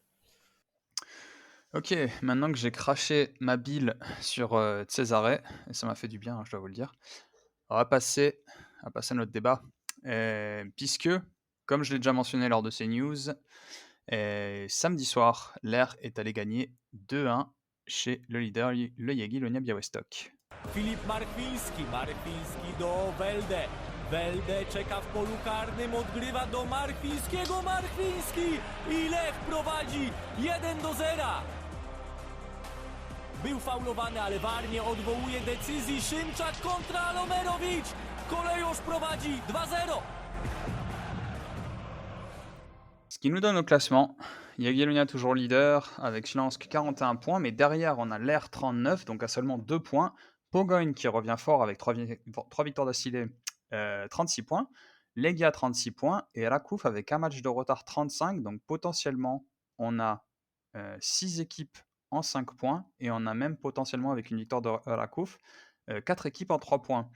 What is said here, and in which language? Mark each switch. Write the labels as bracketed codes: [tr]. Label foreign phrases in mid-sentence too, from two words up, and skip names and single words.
[fr] ok, maintenant que j'ai craché ma bile sur Cesare, et ça m'a fait du bien, hein, je dois vous le dire, on va passer à notre débat. Puisque, comme je l'ai déjà mentionné lors de ces news, samedi soir, l'Air est allé gagner 2-1 chez le leader, le Jagiellonia Białystok. [pl] Filip Marchwiński do Welde. Welde czeka w polu karnym, odgrywa do Marchwińskiego, Marchwiński i Lech prowadzi 1-0. Był faulowany, ale VAR nie odwołuje decyzji. Szymczak kontra Lomerowicz. Kolejosz prowadzi 2-0. [fr] Ce qui nous donne au classement, Jagiellonia toujours leader avec Śląsk 41 points, mais derrière on a l'Air 39, donc à seulement 2 points. Pogoń qui revient fort avec 3 victoires d'affilée, 36 points. Legia 36 points et Raków avec un match de retard 35, donc potentiellement on a 6 équipes en 5 points et on a même potentiellement avec une victoire de Raków 4 équipes en 3 points.